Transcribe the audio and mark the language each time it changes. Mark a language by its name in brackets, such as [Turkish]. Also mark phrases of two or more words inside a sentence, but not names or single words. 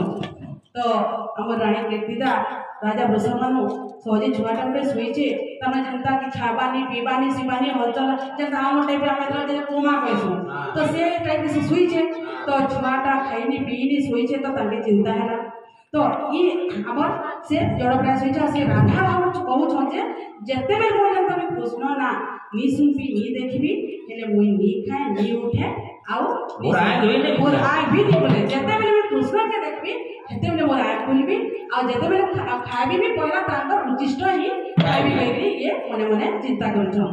[Odia] ତ ଆମର ରାଣୀ କୀର୍ତ୍ତିଦା ରାଜା ବୃଷଭାନୁ ସହଜେ ଛୁଆଟା ଗୋଟେ ଶୋଇଛେ, ତାମାନେ ଯେନ୍ତା କି ଖାଇବାନି ପିଇବାନି ଶିବାନି ହଲଚଲ ଯେନ୍ତା ଆମ ଟାଇପ୍ରେ ଆମେ ଯେ କୋମା କହିସୁଁ, ତ ସେ ଟାଇପ୍ରେ ସେ ଶୋଇଛେ। ତ ଛୁଆଟା ଖାଇନି ପିଇନି ଶୋଇଛେ, ତ ତାଙ୍କେ ଚିନ୍ତା ହେଲା। ତ ଇ ଆମର ସେ ଯୋଡ଼ ଉପରେ ଶୋଇଛେ। ସେ ରାଧା କହୁଛନ୍ ଯେ ଯେତେବେଳେ ପର୍ଯ୍ୟନ୍ତ ଆମି କୃଷ୍ଣ ନା ନି ଶୁଣବି ନି ଦେଖବି ହେଲେ ମୁଇଁ ନି ଖାଏ ନି ଉଠେ ଆଉ ମୋର ଆଇ ବି ନି ବୋଲେ। ଯେତେବେଳେ ମୁଁ କୃଷ୍ଣକେ ଦେଖିବି ସେତେବେଳେ ମୋର ଆଇ ଖୋଲିବି ଆଉ ଯେତେବେଳେ ଖାଇବି ବି ପହିଲା ତାଙ୍କର ଉଚ୍ଚିଷ୍ଟ ହିଁ ଖାଇବି କହିକିରି ଇଏ ମନେ ମନେ ଚିନ୍ତା କରୁଛନ୍।